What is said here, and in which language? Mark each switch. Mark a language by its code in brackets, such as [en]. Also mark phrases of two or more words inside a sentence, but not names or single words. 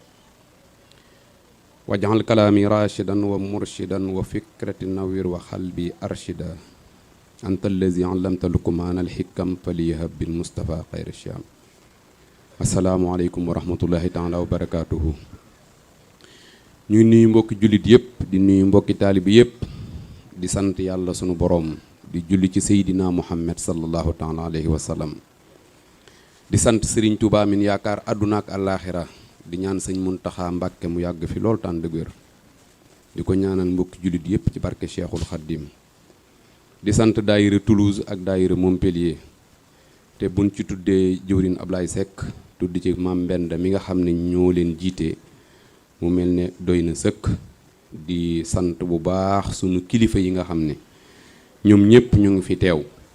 [ar] واجعل كلامي راشدا ومرشدا وفكرة نوير وقلبي أرشدا أنت الذي علمت لقمان الحكم فليهب بالمصطفى خير الشام السلام عليكم ورحمة الله تعالى وبركاته [wo] ñuy nuyu mbokki jullit yëpp di nuyu mbokki taalibi yëpp di sant yàlla sunu boroom di julli ci seydina muhammad [ar] صلى الله تعالى عليه وسلم [wo] di sant Serigne Touba min yaakaar àdduna ak àllaaxira di ñaan sëñ Muntaxa Mbàkke mu yàgg fi lool tànd ak wér di ko ñaanal mbokki jullit yépp ci barke Cheikhul Khadim di sant daayira Toulouse ak daayira Montpellier te buñ ci tuddee jëwrin Ablaye Seck tudd ci Mam Mbenda mi nga xam ne ñoo leen jiite mu mel ne doy na sëkk di sant bu baax sunu kilifa yi nga xam ne ñoom ñépp ñu ngi fi teew